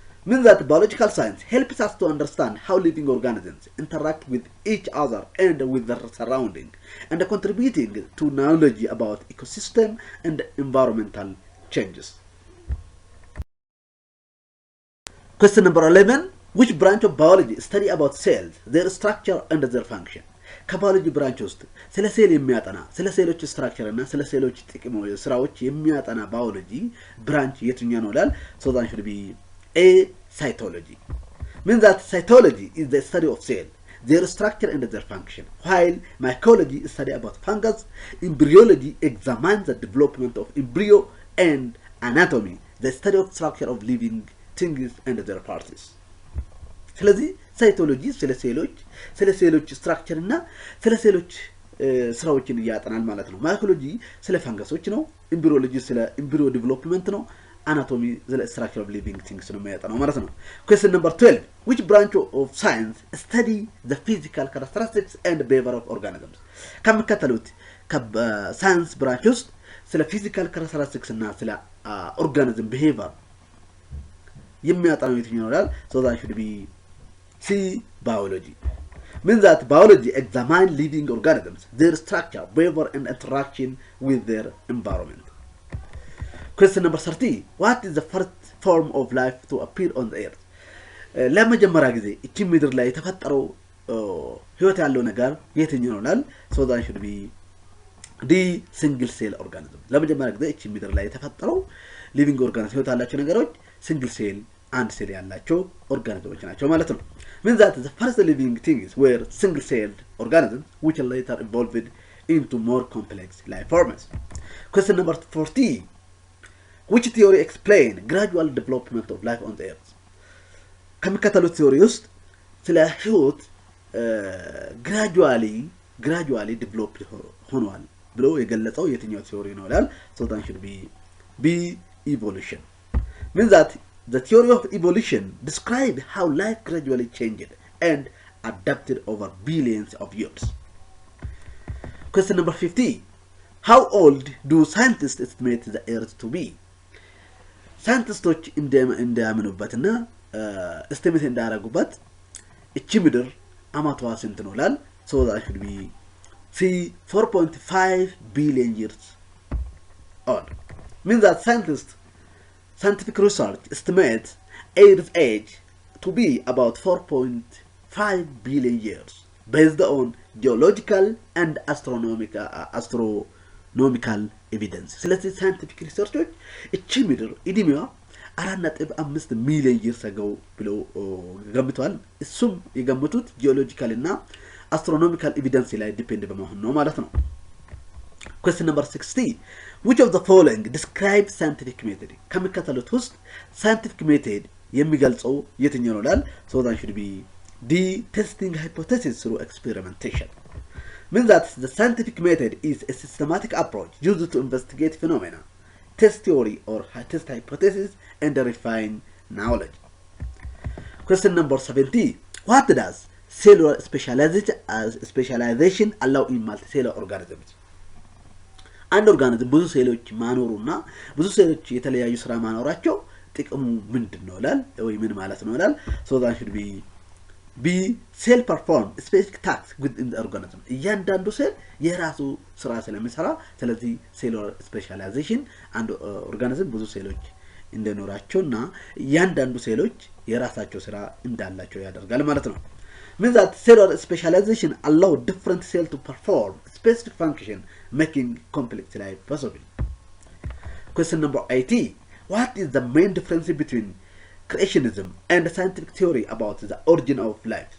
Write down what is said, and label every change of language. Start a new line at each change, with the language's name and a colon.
English: Means that biological science helps us to understand how living organisms interact with each other and with their surrounding and contributing to knowledge about ecosystem and environmental changes. Question number 11. Which branch of biology study about cells, their structure and their function?
Amharic: ከባዮሎጂ ብራንች ውስጥ ስለ ሴል የሚያጠና ስለ ሴሎች ስትራክቸር እና ስለ ሴሎች ጥቅም ስራዎች የሚያጠና ባዮሎጂ ብራንች የትኛው ነው ይላል
English: so that should be A. Cytology. Means that cytology is the study of cell, their structure and their function, while mycology is study about fungus. Embryology examines the development of embryo, and anatomy the study of structure of living things and their parts.
Amharic: ስለዚህ ሳይቶሎጂ ስለ ሴሎች ስትራክቸር እና ስለ ሴሎች ስራዎችን ያጠናል ማለት ነው። ማይኮሎጂ ስለ ፈንገሶች ነው። ኤምብሪዮሎጂ ስለ ኤምብሪዮ ዴቨሎፕመንት ነው።
English: anatomy the structure of living things
Amharic: ነው የሚያጠናው ማለት ነው።
English: Question number 12. Which branch of science study the physical characteristics and behavior of organisms?
Amharic: ከሚከተሉት ከሳይንስ ብራንች ውስጥ ስለ
English: physical characteristics
Amharic: እና ስለ
English: organism behavior
Amharic: የሚያጠናው የትኛው ነው ይላል
English: so that should be C. Biology. Means that biology examines living organisms, their structure, behavior and interaction with their environment. Question number 30. What is the first form of life to appear on the earth?
Amharic: ለመጀመሪያ ጊዜ እቺ ምድር ላይ የተፈጠረው ህይወት ያለው ነገር የትኛው ነው ይላል
English: so that should be D. Single cell organism.
Amharic: ለመጀመሪያ ጊዜ እቺ ምድር ላይ የተፈጠረው living organism ህይወት ያላቸው ነገሮች single cell አንድ ሴል ያላቸው ኦርጋኒዝሞች ናቸው ማለት ነው።
English: Means that the first living things were single celled organisms which later evolved into more complex life forms. Question number 40. Which theory explain gradual development of life on the earth?
Amharic: ከሚከተሉት ቲዮሪ ውስጥ ስለ ህይወት
English: gradually develop
Amharic: ሆኗል ብሎ የገለጸው የትኛው ቲዮሪ ነው ይላል
English: so that should be B. Evolution. Means that the theory of evolution describes how life gradually changed and adapted over billions of years. Question number 50. How old do scientists estimate the earth to be?
Amharic: ሳይንቲስቶች እንደሚያምኑበትና estimate እንዳደረጉበት እቺ ምድር አመቷ ስንት ነው ይላል
English: so that should be C. 4.5 billion years old. Means that scientific research estimates Earth's age to be about 4.5 billion years based on geological and astronomical evidence.
Amharic: ስለዚህ scientific research እቺ ምድር እድሜዋ 4.5 ሚሊዮን
English: years ago
Amharic: ብለው ገምተዋል። እሱም የገመቱት ጂኦሎጂካል እና አስትሮኖሚካል ኤቪደንስ ላይ ዲፔንድ በመሆን ነው ማለት ነው።
English: Question number 60. Which of the following describe scientific method?
Amharic: ከሚከተሉት ውስጥ scientific method የሚገልጸው የትኛው ነው ይላል?
English: So that should be D. Testing hypothesis through experimentation. Means that the scientific method is a systematic approach used to investigate phenomena, test theory or test hypothesis, and refine knowledge. Question number 70. What does cellular specialization allow in multicellular organisms?
Amharic: አንድ ኦርጋኒዝም ብዙ ሴሎች ማኖሩና ብዙ ሴሎች የተለያዩ ስራ ማኖራቸው ጥቅሙ ምንድነው ይላል ወይ ምን ማለት ነው ይላል?
English: So that should be B. Cell perform specific tasks within the organism.
Amharic: እያንዳንዱ ሴል የራሱ ስራ ስለሚሰራ ስለዚህ cellular specialization አንድ ኦርጋኒዝም ብዙ ሴሎች እንደኖራቸውና እያንዳንዱ ሴሎች የራሳቸው ስራ እንዳላቸው ያደርጋል ማለት ነው።
English: Means that cellular specialization allow different cells to perform specific function, making complex life possible. Question number 80. What is the main difference between creationism and scientific theory about the origin of life?